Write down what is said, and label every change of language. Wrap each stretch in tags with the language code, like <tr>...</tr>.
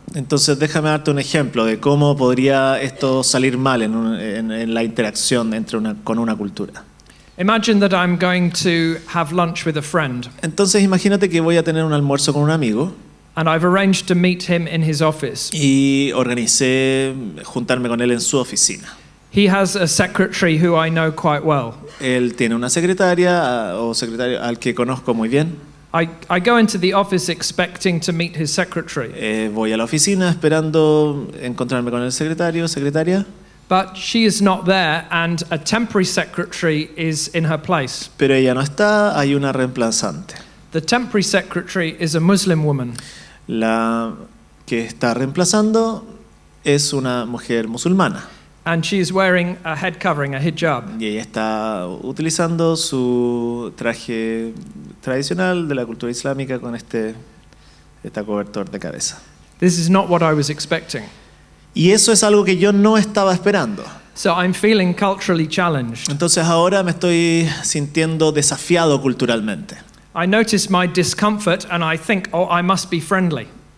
<es>Entonces déjame darte un ejemplo de cómo podría esto salir mal en la interacción con una cultura.</es> <en>Imagine that I'm going to have lunch with a friend,</en> <es>Entonces imagínate que voy a tener un almuerzo con un amigo</es> <en>and I've arranged to meet him in his office.</en> <es>y organicé juntarme con él en su oficina.</es> <en>He has a secretary who I know quite well.</en> <es>Él tiene una secretaria o secretario al que conozco muy bien.</es> <en>I go into the office expecting to meet his secretary,</en> <es>Voy a la oficina esperando encontrarme con el secretario, secretaria,</es> <en>but she is not there and a temporary secretary is in her place.</en> <es>pero ella no está, hay una reemplazante.</es> <en>The temporary secretary is a Muslim woman.</en> <es>La que está reemplazando es una mujer musulmana</es> <en>And she is wearing a head covering, a hijab.</en> <es>y ella está utilizando su traje tradicional de la cultura islámica con este cobertor de cabeza.</es> <en>This is not what I was expecting.</en> <es>Y eso es algo que yo no estaba esperando.</es> <en>So I'm feeling culturally challenged.</en> <es>Entonces ahora me estoy sintiendo desafiado culturalmente.</es> <en>I notice my discomfort and I think, oh, I must be friendly.</en>